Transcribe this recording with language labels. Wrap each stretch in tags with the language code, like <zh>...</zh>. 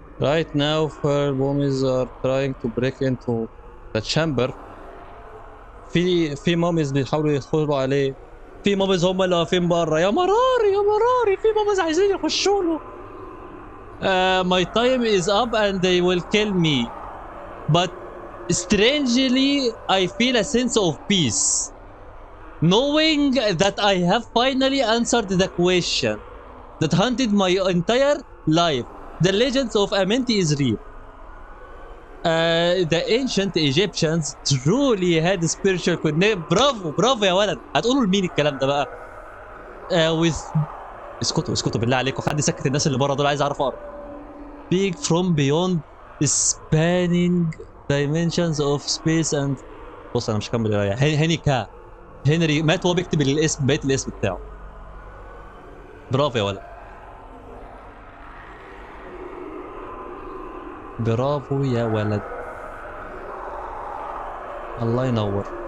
<en>Right now four mummies are trying to break into the chamber.</en> <ar>في ماميز بيحاولوا يدخلوا عليه. في ماميز هم اللي واقفين بره. يا مراري يا مراري في ماميز عايزين يخشوا له.</ar> <en>My time is up and they will kill me. But strangely I feel a sense of peace. Knowing that I have finally answered the question that haunted my entire life. The legends of Amenti is real. The ancient Egyptians truly had spiritual connection.</en> <ar>برافو برافو يا ولد. هتقولوا لمين الكلام ده بقى؟ with اسكتوا اسكتوا بالله عليكم، حد يسكت الناس اللي بره دول، عايز اعرف اقرا.</ar> <en>Speak from beyond spanning dimensions of space and</en> <ar>بص انا مش هكمل القرايه. هنري مات وهو بيكتب الاسم، بقيت الاسم بتاعه. برافو يا ولد. برافو يا ولد. الله ينور.</ar>